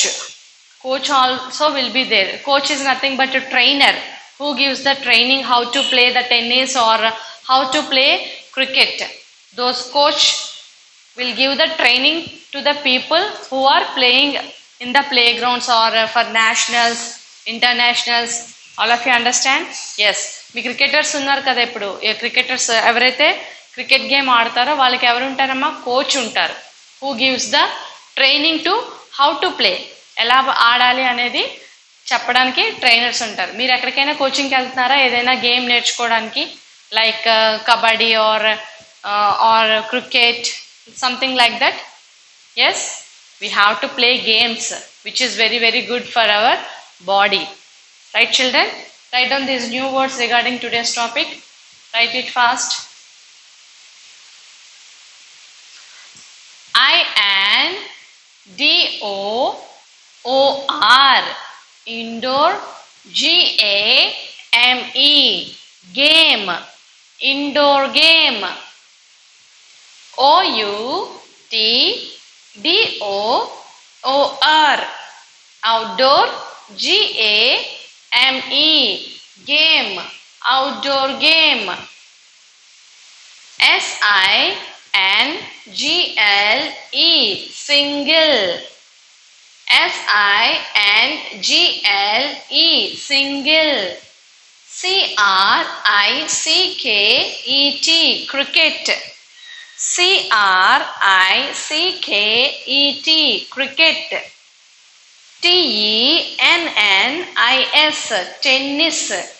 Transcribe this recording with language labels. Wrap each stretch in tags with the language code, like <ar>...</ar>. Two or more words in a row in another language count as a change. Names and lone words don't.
<en>Coach also will be there. Coach is nothing but a trainer who gives the training how to play the tennis or how to play cricket. Those coach will give the training to the people who are playing in the playgrounds or for nationals, internationals. All of you understand? Yes.</en> <te>మీ క్రికెటర్స్ ఉన్నారు కదా ఇప్పుడు క్రికెటర్స్ ఎవరైతే క్రికెట్ గేమ్ ఆడతారో వాళ్ళకి ఎవరు ఉంటారమ్మా కోచ్ ఉంటారు</te> <en>who gives the training to how to play</en> <te>ఎలా ఆడాలి అనేది చెప్పడానికి ట్రైనర్స్ ఉంటారు మీరు ఎక్కడికైనా కోచింగ్కి వెళ్తున్నారా ఏదైనా గేమ్ నేర్చుకోవడానికి</te> <en>like kabaddi or cricket something like that. Yes, we have to play games which is very very good for our body. Right, children? Write down these new words regarding today's topic. Write it fast. INDOR, D-O-O-R, indoor. G-A-M-E, game, indoor game. O-U-T-D-O-O-R, outdoor. G-A-M-E, game, outdoor game. S-I-N-G-L-E, single. S-I-N-G-L-E, single. C-R-I-C-K-E-T, cricket. C-R-I-C-K-E-T, cricket. T-E-N-N-I-S, tennis.</en>